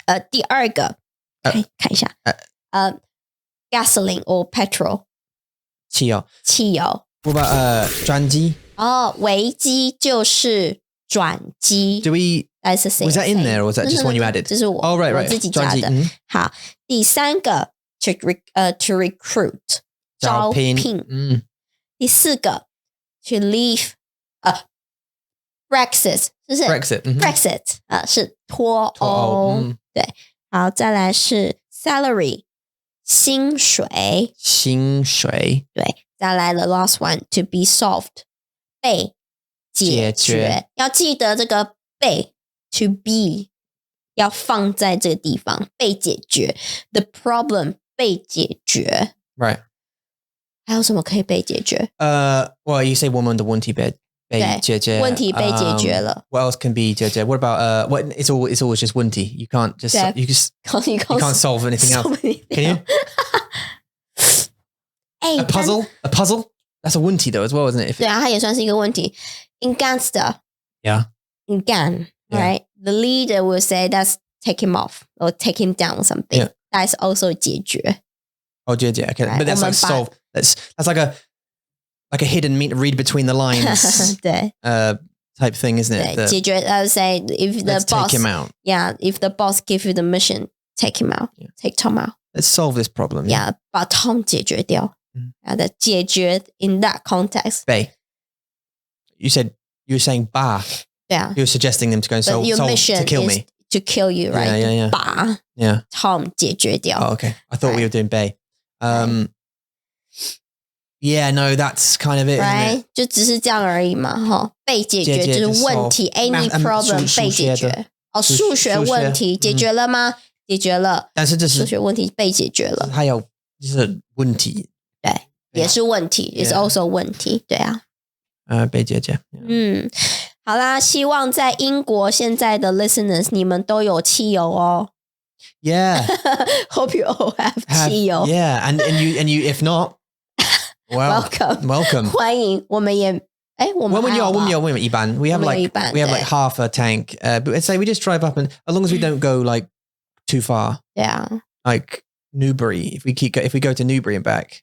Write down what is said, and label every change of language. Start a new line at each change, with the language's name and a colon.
Chinese: 第二个看一下 gasoline or petrol. 汽油。
English: What about 转机？
Chinese: 危机就是转机。
English: Do we? That's the same. Was that in there or was that just one you added?
Chinese: 这是我。
English: Oh right.
Chinese: 我自己加的。好，第三个 to recruit 招聘。第四个 to leave Brexit 就是 Brexit 是脱欧。对，好，再来是 salary 薪水。对，再来了 last one to be solved 被解决。要记得这个被 to be 要放在这个地方，被解决 the problem 被解决。
English: Right.
Chinese: 还有什么可以被解决
English: ？Well, you say 我们的问题被解决。
Chinese: 问题被解决了。
English: What else can be 解决？ What about what? It's always just 问题。 You can't just you can't solve anything else. Can you? A puzzle. That's a 问题 though as well, isn't it?
Chinese: 对啊，它也算是一个问题。
English: In gangster. Yeah. In gang, right? The leader will say that's take him off or take him down or something. Yeah. That's also 解决。解决 okay. But that's like solve. That's like a hidden read between the lines.
Chinese: 对。
English: Type thing, isn't it?
Chinese: 对，解决 say if the boss
English: take him out. Yeah, if the boss give you the mission, take him out. Yeah. Take Tom out. Let's solve this problem. Yeah, 把 Tom 解决掉。 的解决 in that context. 被 You were saying 把 Yeah. You were suggesting them to go and solve to kill me. To kill you, right? Yeah.
Chinese: 把 Tom 解決掉。
English: Oh, okay. I thought we were doing 被 Yeah, no, that's kind of it, right? isn't it?
Chinese: 就只是这样而已嘛，哈。被解决就是问题 ， any problem 被解决。数学问题解决了吗？解决了。但是这是数学问题被解决了。还有就是问题。对，也是问题，也是 also 问题，对啊。被解决。好啦，希望在英国现在的 listeners 你们都有汽油哦。
English: Yeah. Hope you all have 汽油。 Yeah, and you if not, welcome 欢迎我们也我们一般 we have like half a tank but say we just drive up and as long as we don't go like too far like Newbury if we go to Newbury and back